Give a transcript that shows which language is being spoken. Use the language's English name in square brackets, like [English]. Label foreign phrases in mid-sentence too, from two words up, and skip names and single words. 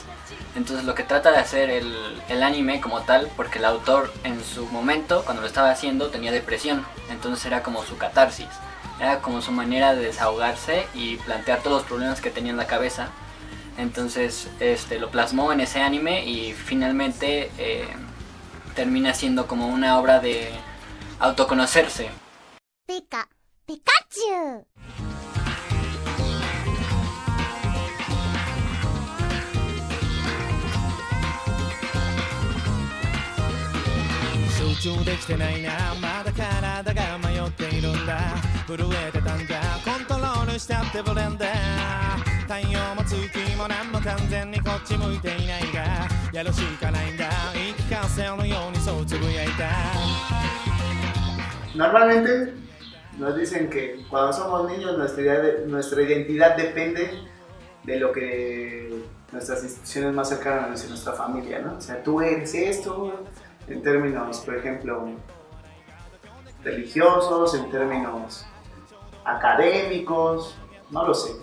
[Spanish] Entonces lo que trata de hacer el anime como tal, porque el autor en su momento cuando lo estaba haciendo tenía depresión, entonces era como su catarsis, era como su manera de desahogarse y plantear todos los problemas que tenía en la cabeza. Entonces lo plasmó en ese anime y finalmente termina siendo como una obra de autoconocerse. Pika, Pikachu. [Japanese] 集中できてないなまだ体が迷っているんだ震えてたんだコントロールしちゃってブレンダー太陽も月も何も完全にこっち向いていないがやるしかないんだ言い聞かせのようにそうつぶやいた [Spanish] Normalmente nos dicen que cuando somos niños nuestra identidad depende de lo que nuestras instituciones más cercanas nos dicen, nuestra familia, ¿no? O sea, tú eres esto, en términos, por ejemplo, religiosos, en términos académicos, no lo sé.